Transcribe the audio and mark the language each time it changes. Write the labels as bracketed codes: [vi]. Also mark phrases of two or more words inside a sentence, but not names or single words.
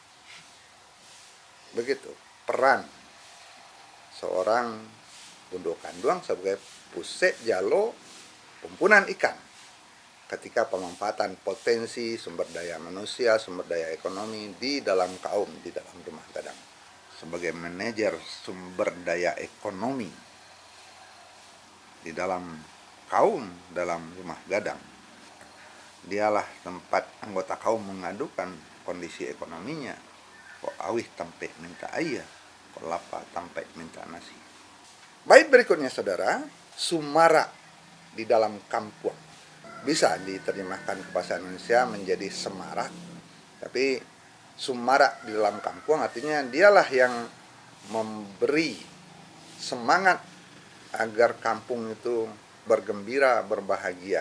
[id] Begitu peran seorang Bondo Kanduang sebagai pusat jalo kumpulan ikan ketika pemanfaatan potensi sumber daya manusia, sumber daya ekonomi di dalam kaum, di dalam rumah gadang. Sebagai manajer sumber daya ekonomi di dalam kaum, dalam rumah gadang, dialah tempat anggota kaum mengadukan kondisi ekonominya. [min] Kok awih tampe minta air, kok lapa tampe minta nasi. [id] Baik, berikutnya saudara, sumara di dalam kampung. Bisa diterjemahkan ke bahasa Indonesia menjadi semarak, tapi sumara di dalam kampung artinya dialah yang memberi semangat agar kampung itu bergembira, berbahagia.